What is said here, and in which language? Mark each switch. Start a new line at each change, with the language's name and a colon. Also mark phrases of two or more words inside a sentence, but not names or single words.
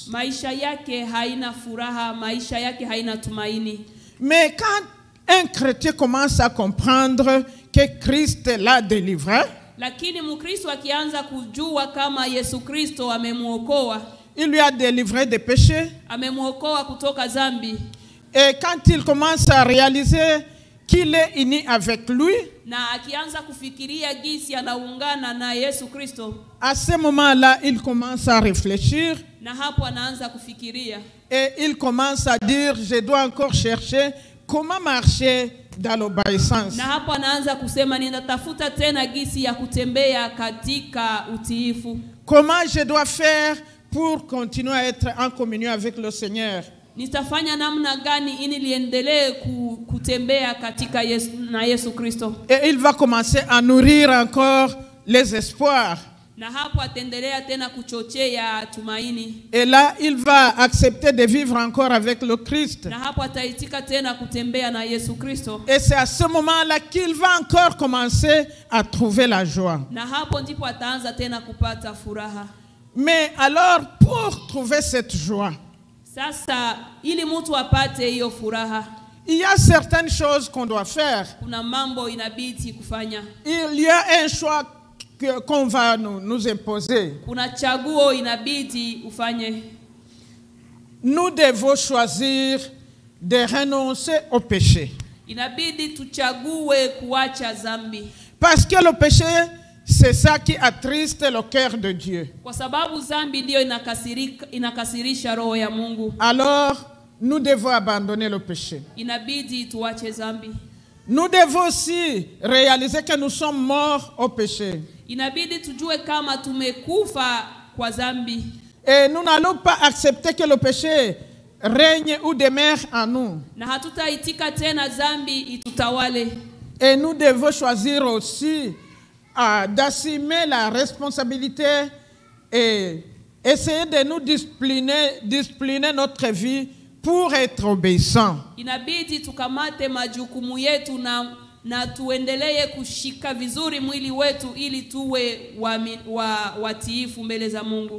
Swahili: maisha yake haina furaha, maisha yake haina tumaini.
French: Mais quand un chrétien commence à comprendre que Christ l'a délivré,
Swahili: Lakini Mkristo akianza kujua kama Yesu Kristo amemuokoa,
French: il lui a délivré des péchés,
Swahili: amemuokoa kutoka dhambi,
French: et quand il commence à réaliser qu'il est uni avec lui,
Swahili: na akianza kufikiria gisi anaungana na Yesu Kristo,
French: à ce moment-là, il commence à réfléchir
Swahili: na hapo anaanza kufikiria
French: et il commence à dire, je dois encore chercher comment marcher dans l'obéissance.
Swahili: na hapo anaanza kusema ninatafuta tena gisi ya kutembea katika utiifu.
French: Comment je dois faire pour continuer à être en communion avec le Seigneur?
Swahili: Nitafanya namna gani ili niendelee kutembea katika Yesu Kristo?
French: Et il va commencer à nourrir encore les espoirs.
Swahili: Na hapo ataendelea tena kuchochea tumaini.
French: Et là, il va accepter de vivre encore avec le Christ.
Swahili: Na hapo ataitika tena kutembea na Yesu Kristo.
French: Et c'est à ce moment-là qu'il va encore commencer à trouver la joie.
Swahili: Na hapo ndipo ataanza tena kupata furaha.
French: Mais alors, pour trouver cette joie,
Swahili: Sasa ili mtu apate hiyo furaha,
French: il y a certaines choses qu'on doit faire.
Swahili: kuna mambo inabidi kufanya.
French: Il y a un choix qu'on va nous imposer.
Swahili: Kuna chaguo inabidi ufanye.
French: Nous devons choisir de renoncer au péché.
Swahili: Inabidi tuchague kuacha dhambi.
French: Parce que le péché, c'est ça qui attriste le cœur de Dieu.
Swahili: Kwa sababu dhambi ndio inakasirisha roho ya Mungu.
French: Alors, nous devons abandonner le péché.
Swahili: Inabidi tuache dhambi.
French: Nous devons aussi réaliser que nous sommes morts au péché.
Swahili: Inabidi tujue kama tumekufa kwa dhambi.
French: Et nous n'allons pas accepter que le péché règne ou demeure en nous.
Swahili: Na hatutaitika tena dhambi itutawale.
French: Et nous devons choisir aussi d'assumer la responsabilité et essayer de nous discipliner notre vie pour être obéissants.
Swahili: Inabidi tukamate majukumu yetu na tuendelee kushika vizuri mwili wetu ili tuwe watiifu mbele za Mungu.